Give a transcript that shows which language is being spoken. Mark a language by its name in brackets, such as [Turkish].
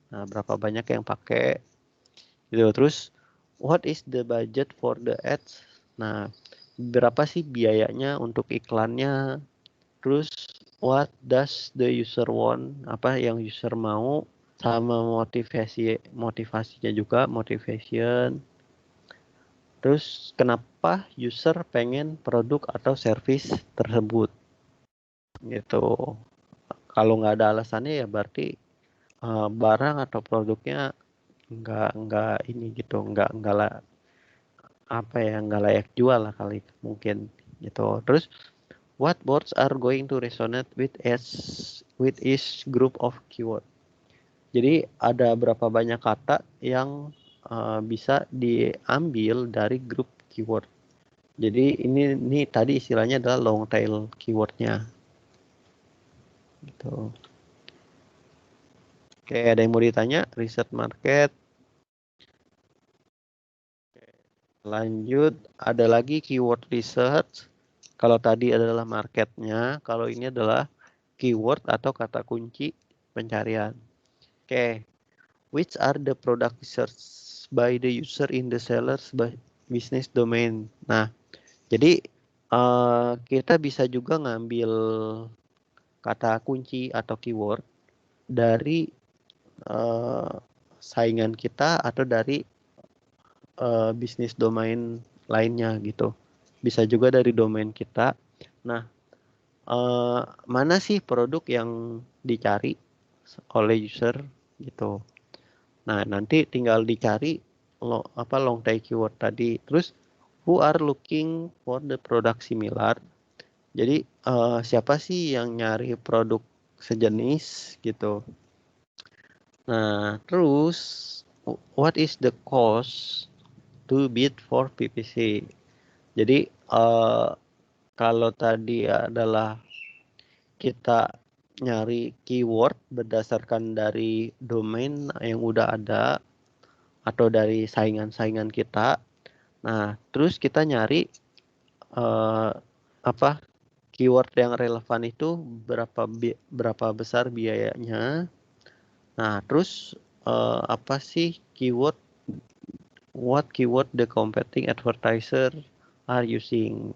[Indonesian] Nah, berapa banyak yang pakai gitu. Terus [English] what is the budget for the ads? [Indonesian] Nah, berapa sih biayanya untuk iklannya? Terus [English] what does the user want? [Indonesian] Apa yang user mau? Sama motivasinya juga, motivation. Terus kenapa user pengen produk atau service tersebut gitu. Kalau nggak ada alasannya ya berarti barang atau produknya nggak ini gitu, nggak lah apa ya, nggak layak jual lah kali mungkin gitu. Terus [English] what words are going to resonate with each group of keyword. [Indonesian] Jadi ada berapa banyak kata yang bisa diambil dari grup keyword. Jadi ini tadi istilahnya adalah long tail keywordnya. Gitu. Oke, ada yang mau ditanya? Research market. Lanjut, ada lagi keyword research. Kalau tadi adalah marketnya, kalau ini adalah keyword atau kata kunci pencarian. [English] Oke, which are the product research by the user in the seller's business domain. [Indonesian] Nah, jadi kita bisa juga ngambil kata kunci atau keyword dari saingan kita atau dari bisnis domain lainnya gitu. Bisa juga dari domain kita. Nah, mana sih produk yang dicari oleh user gitu. Nah, nanti tinggal dicari long tail keyword tadi. Terus [English] who are looking for the product similar. [Indonesian] Jadi siapa sih yang nyari produk sejenis gitu. Nah, terus [English] what is the cost to bid for PPC. [Indonesian] Jadi kalau tadi adalah kita nyari keyword berdasarkan dari domain yang udah ada atau dari saingan-saingan kita. Nah, terus kita nyari apa keyword yang relevan itu berapa besar biayanya. Nah, terus apa sih [English] what keyword the competing advertiser are using.